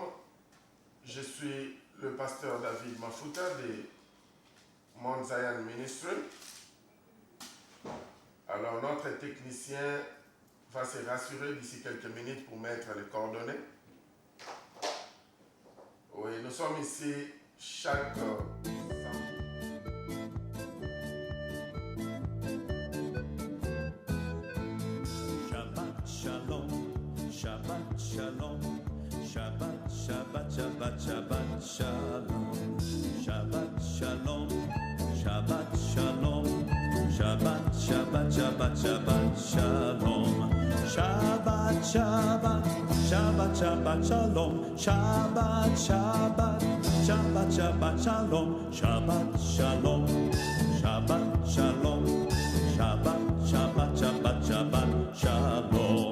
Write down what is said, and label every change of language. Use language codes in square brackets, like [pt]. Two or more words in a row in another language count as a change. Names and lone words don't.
[fr] Je suis le pasteur David Mafuta de Mount Zion Ministry. Alors, notre technicien va se rassurer d'ici quelques minutes pour mettre les coordonnées. Oui, nous sommes ici chaque samedi. [he] שבת שלום, שבת שלום, שבת, שבת, שבת, שבת שלום, שבת שלום, שבת שלום, שבת, שבת, שבת, שבת שלום, שבת, שבת, שבת, שבת שלום, שבת, שבת, שבת, שבת שלום, שבת שלום, שבת שלום, שבת, שבת, שבת, שבת שלום.